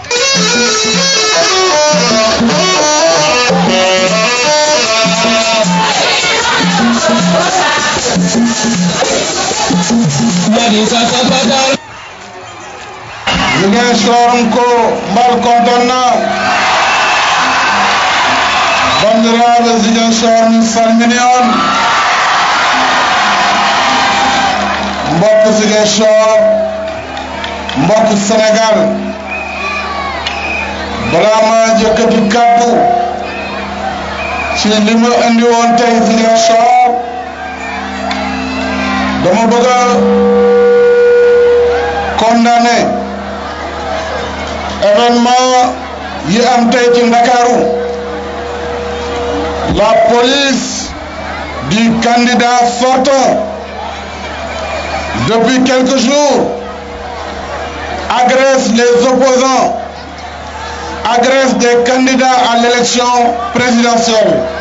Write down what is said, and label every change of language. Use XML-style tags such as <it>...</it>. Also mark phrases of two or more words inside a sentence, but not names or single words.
<ff>Ziguinchor ko mbal kontonna bandiraɓe Ziguinchor min salmini on</ff> <wo>mbokk Ziguinchor mbokk Sénégal balaa ma jëkkati kàddu ci li ma andi woon tey Ziguinchor dama bëgg a</wo> <fr>condamner événement</fr> <wo>yi am tey ci Ndakaaru.</wo> <fr>La police du candidat sortant depuis quelques jours agresse les opposants, agresse des candidats à l'élection présidentielle.</fr>